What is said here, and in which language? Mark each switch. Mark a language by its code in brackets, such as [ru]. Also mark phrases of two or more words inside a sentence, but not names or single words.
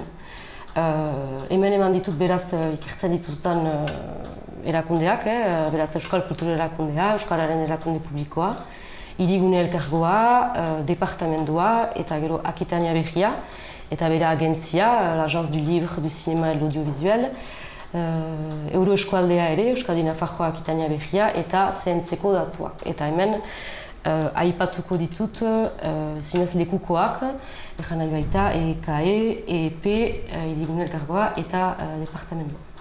[eu] Hemen eman ditut beraz ikertzen ditutan erakundeak, beraz Euskal Kultura erakundea, Euskararen erakunde publikoa, Hirigune elkargoa, departamendua eta gero Akitania Berria, eta bera agentzia, l'Agence du Livre, du Cinéma et de l'Audiovisuel, Euroeskualdea ere, Euskadi Nafarroa Akitania Berria, eta CNC-ko datuak. Eta hemen aipatuko ditut zinez lekukoak, egan nahi baita EKE, EEP, Hirigune elkargoa eta departamendua.